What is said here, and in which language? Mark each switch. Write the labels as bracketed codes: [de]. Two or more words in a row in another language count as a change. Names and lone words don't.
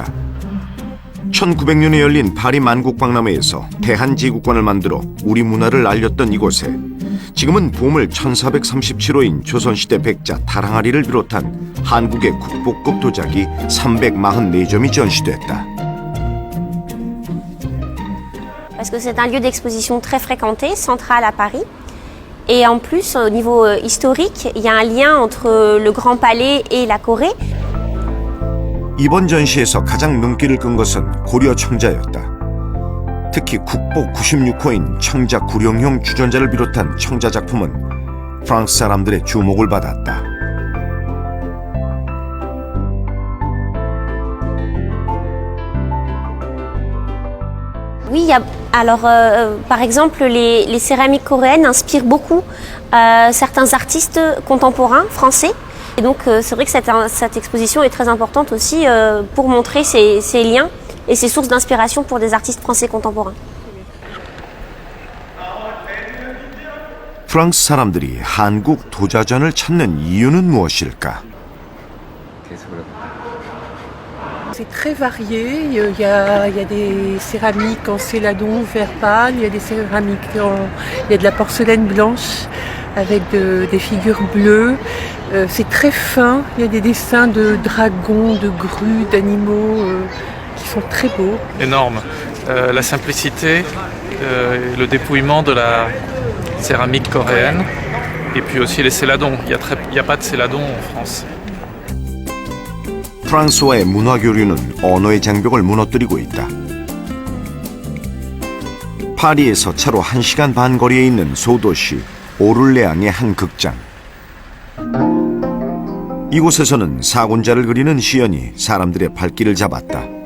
[ko] 1900년에 열린 파리 만국박람회에서 대한제국관을 만들어 우리 문화를 알렸던 이곳에 지금은 보물 1437호인 조선시대 백자 다랑아리를 비롯한 한국의 국보급 도자기 344점이 전시됐다. [fr] Parce que c'est un lieu d'exposition très fréquenté, central à Paris. Et en plus, au niveau historique, il y a un lien entre le Grand Palais et la Corée. [ko] 이번 전시에서 가장 눈길을 끈 것은 고려 청자였다. 특히 국보 96호인 청자 구룡형 주전자를 비롯한 청자 작품은 프랑스 사람들의 주목을 받았다. [fr] Oui, alors par exemple, les céramiques coréennes inspirent beaucoup certains artistes contemporains français. Et donc c'est vrai que cette exposition est très importante aussi pour montrer ces liens et ces sources d'inspiration pour des artistes français contemporains. [ko] 프랑스 사람들이 한국 도자전을 찾는 이유는 무엇일까? [fr] C'est très varié. Il y a des céramiques en céladon vert pâle, il y a des céramiques il y a de la porcelaine blanche avec des figures bleues. C'est très fin. Il y a des dessins de dragons, de grues, d'animaux qui sont très beaux. Énorme. La simplicité, le dépouillement de la céramique coréenne et puis aussi les céladons. Il n'y a pas de céladon en France. [ko] 프랑스와의 문화 교류는 언어의 장벽을 무너뜨리고 있다. 파리에서 차로 1시간 반 거리에 있는 소도시 오를레앙의 한 극장. 이곳에서는 사군자를 그리는 시연이 사람들의 발길을 잡았다.